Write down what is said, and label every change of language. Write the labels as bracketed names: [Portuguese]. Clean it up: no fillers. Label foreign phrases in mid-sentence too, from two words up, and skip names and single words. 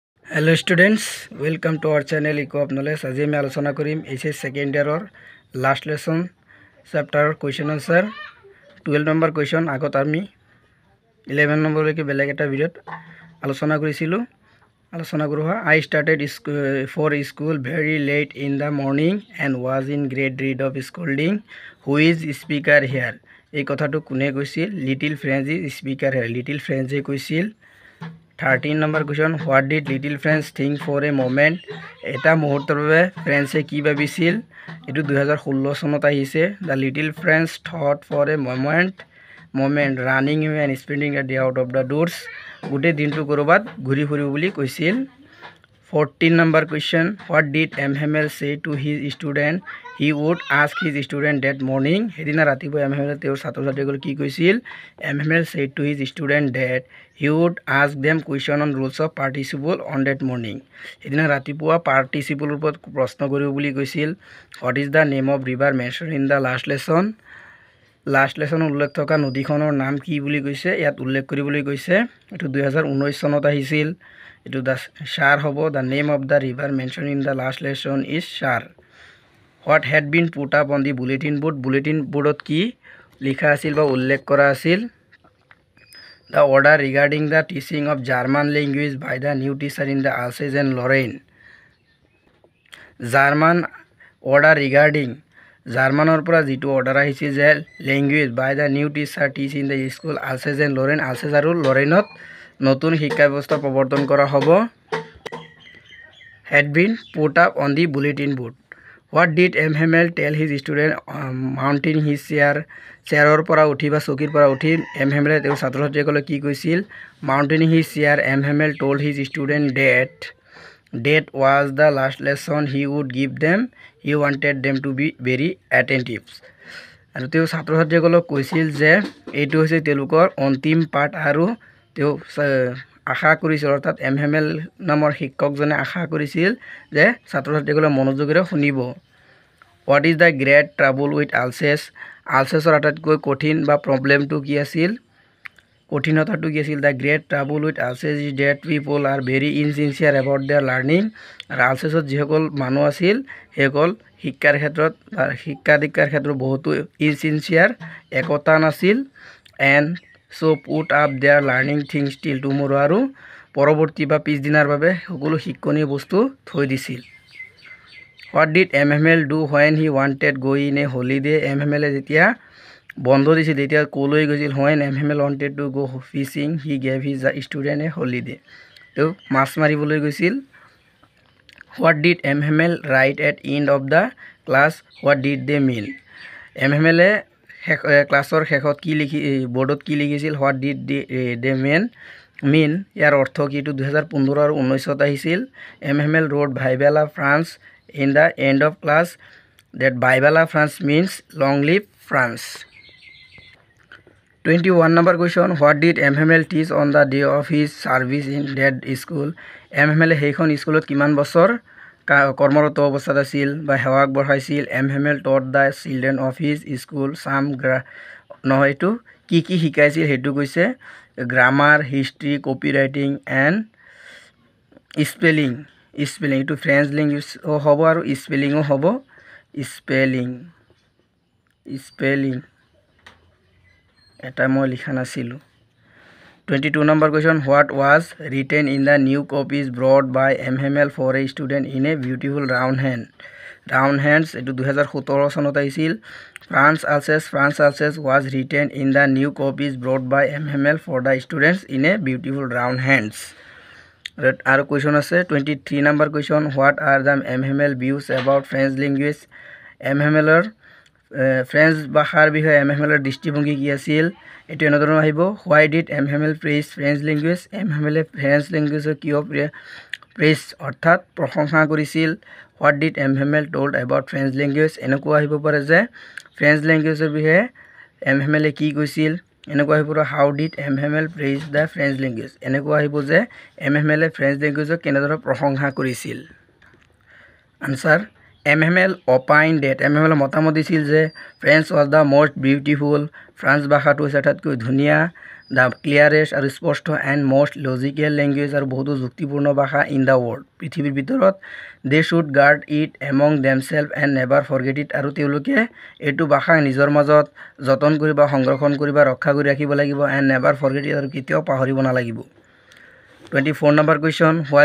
[English] Hello students, welcome to our channel Eco of Knowledge. [Assamese] আজি আমি আলোচনা কৰিম [English] HS second yearৰ last lesson chapterৰ question answer [Assamese] 12 নম্বৰ কোৱেশ্চন আগত আমি 11 নম্বৰলৈকে বেলেগ এটা ভিডিঅ'ত আলোচনা কৰিছিলো [English] I started for school very late in the morning and was in great dread of scolding. Who is speaker here? [Assamese] এই কথাটো কোনে কৈছিল? [English] Little Friends is speaker here. লিটল ফ্ৰেন্সে কৈছিল 13 number question, what did little friends think for a moment? [Assamese] এটা মুহূৰ্তৰ বাবে ফ্ৰেন্সে কি ভাবিছিল? এটো 2016 চনত আহিছে. [English] The little friends thought for a moment running away and spending a day out of the doors. [Assamese] গোটেই দিনটো কৰবাত ঘূৰি ফুৰিব বুলি কৈছিল. [English] 14 number question, what did MHML say to his student? He would ask his student that morning. [Assamese] হেদিনা ৰাতিপুৱা MHML তেওঁৰ ছাত্ৰ-ছাত্ৰীসকলক কি কৈছিল? [English] MHML said to his student that he would ask them question on rules of participle on that morning. [Assamese] হেদিনা ৰাতিপুৱা participle ওপৰত প্ৰশ্ন কৰিব বুলি কৈছিল. [English] What is the name of river mentioned in the last lesson? [Assamese] লাষ্ট লেসন উল্লেখ থকা নদীখনৰ নাম কি বুলি কৈছে? ইয়াত উল্লেখ কৰিবলৈ কৈছে. এটো 2019 চনত আহিছিল. এটো Shar হ'ব. [English] The name of the river mentioned in the last lesson is Shar. What had been put up on the bulletin board? Bulletin boardত [Assamese] কি লিখা আছিল বা উল্লেখ কৰা আছিল? [English] The order regarding the teaching of German language by the new teacher in the Alsace and Lorraine. German order regarding [Assamese] জার্মানৰ পৰা যেটো অৰ্ডাৰ আহিছে যে [English] language by the new teacher teach in the school Alsace and Lorraine [Assamese] আলসেজ আৰু লৰেনত নতুন শিক্ষা ব্যৱস্থা প্ৰৱৰ্তন কৰা হ'ব [English] had been put up on the bulletin board. What did MHML tell his student mounting his chair [Assamese] পৰা উঠি বা চকীৰ পৰা উঠি MHML তেওঁৰ ছাত্ৰ-ছাত্ৰীসকলক কি কৈছিল? [English] Mounting his chair, MHML told his student that was the last lesson he would give them. He wanted them to be very attentive. [Assamese] আৰু তেওঁ ছাত্ৰ-ছাত্ৰীসকলক কৈছিল যে এইটো হৈছে তেওঁলোকৰ অন্তিম পাঠ আৰু তেওঁ আশা কৰিছিল অৰ্থাৎ MHML নামৰ শিক্ষকজনে আশা কৰিছিল যে ছাত্ৰ-ছাত্ৰীসকলে মনোযোগেৰে শুনিব. [English] What is the great trouble with Alsace? [Assamese] আলসেছৰ আটাইতকৈ কঠিন বা প্ৰবলেমটো কি আছিল? কঠিনতাটো কি আছিল? [English] The great trouble with Alsace is that people are very insincere about their learning. [Assamese] আৰু আলসেছত যিসকল মানুহ আছিল সেইসকল শিক্ষাৰ ক্ষেত্ৰত শিক্ষা দীক্ষাৰ ক্ষেত্ৰত বহুতো ইনচিনচিয়াৰ একতা নাছিল [English] and so put up their learning things till tomorrow [Assamese] আৰু পৰৱৰ্তী বা পিছদিনাৰ বাবে সকলো শিক্ষণীয় বস্তু থৈ দিছিল. [English] What did MHML do when he wanted go in a holiday? [Assamese] MHML যেতিয়া বন্ধ দিছিল তেতিয়া কলৈ গৈছিল? [English] When MHML wanted to go fishing, he gave his student a holiday. [Assamese] তো মাছ মাৰিবলৈ গৈছিল. [English] What did MHML write at end of the class? What did they mean? [Assamese] MHML ক্লাছৰ শেষত কি লিখি বোৰ্ডত কি লিখিছিল? [English] What did they mean? [Assamese] ইয়াৰ অৰ্থ কি? 2015 আৰু 19ত আহিছিল. [English] MHML wrote Vive la France in the end of class. That Vive la France means long live France. 21 number question, what did MHML teach on the day of his service in that school? [Assamese] MHML সেইখন স্কুলত কিমান বছৰ কৰ্মৰত অৱস্থাত আছিল বা সেৱা আগবঢ়াইছিল? [English] MHML taught the children of his school some [Assamese] নহয় এইটো কি কি শিকাইছিল সেইটো কৈছে [English] grammar, history, copywriting and spelling. [Assamese] এইটো [English] French language [Assamese] হ'ব আৰু স্পেলিঙো হ'ব. স্পেলিং এটা মই লিখা নাছিলোঁ. [English] 22 number question, what was written in the new copies brought by MHML for a student in a beautiful round hands [Assamese] এটো 2017 চনত আহিছিল. [English] France Alsace was written in the new copies brought by MHML for the students in a beautiful round hands. [Assamese] আৰু question আছে [English] 23 number question, what are the MHML views about French language? [Assamese] MHMLৰ ফ্ৰেঞ্চ ভাষাৰ বিষয়ে MHMLৰ দৃষ্টিভংগী কি আছিল? এটো এনেধৰণৰ আহিব. [English] Why did MHML praise French language? [Assamese] MHML [English] French languageক [Assamese] কিয় প্ৰেইজ অৰ্থাৎ প্ৰশংসা কৰিছিল? [English] What did MHML told about French language? [Assamese] এনেকুৱা আহিব পাৰে যে [English] French languageৰ [Assamese] বিষয়ে MHML কি কৈছিল? এনেকুৱা আহিব পাৰে [English] how did MHML praise the French language? [Assamese] এনেকুৱা আহিব যে MHML [English] French languageক [Assamese] কেনেদৰে প্ৰশংসা কৰিছিল? [English] আনসাৰ MHML opined that MHML [Assamese] মতামত দিছিল যে [English] ফ্ৰেঞ্চ was the most beautiful. [Assamese] ফ্ৰান্স ভাষাটো হৈছে আটাইতকৈ ধুনীয়া. [English] the clearest [Assamese] আৰু স্পষ্ট [English] and most logical language [Assamese] আৰু বহুতো যুক্তিপূৰ্ণ ভাষা [English] in the world [Assamese] পৃথিৱীৰ ভিতৰত [English] they should guard it among themselves and never forget it [Assamese] আৰু তেওঁলোকে এইটো ভাষাক নিজৰ মাজত যতন কৰিব সংৰক্ষণ কৰিব ৰক্ষা কৰি ৰাখিব লাগিব [English] and never forget it [Assamese] আৰু কেতিয়াও পাহৰিব নালাগিব 24 নম্বৰ [English] question why